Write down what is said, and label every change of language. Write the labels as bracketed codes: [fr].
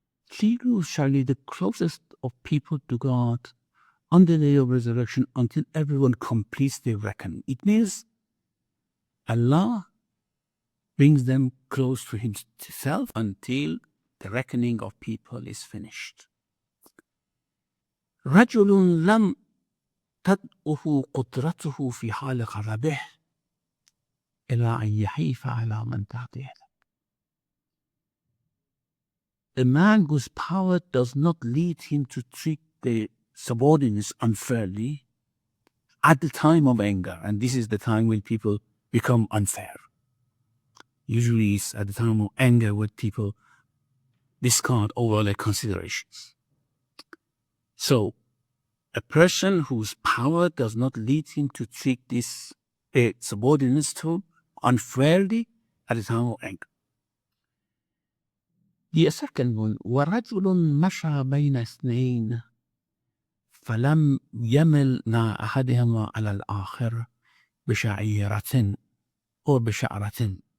[en] Three groups shall be the closest of people to God on the day of resurrection until everyone completes their reckoning. It means Allah brings them close to Himself until the reckoning of people is finished. [ar] رجل لم تدعه قدرته في حال غضبه إلى أن يحيف على من تحته. [en] A man whose power does not lead him to treat the subordinates unfairly at the time of anger, and this is the time when people become unfair. Usually it's at the time of anger when people discard all their considerations. So a person whose power does not lead him to treat these subordinates to unfairly at the time of anger. The second one, [ar] وَرَجُلٌ مَشَى بَيْنَ اثْنَيْنِ فَلَمْ يَمِلْ مع أحدهما على الآخر بشعيرة or بشعرة.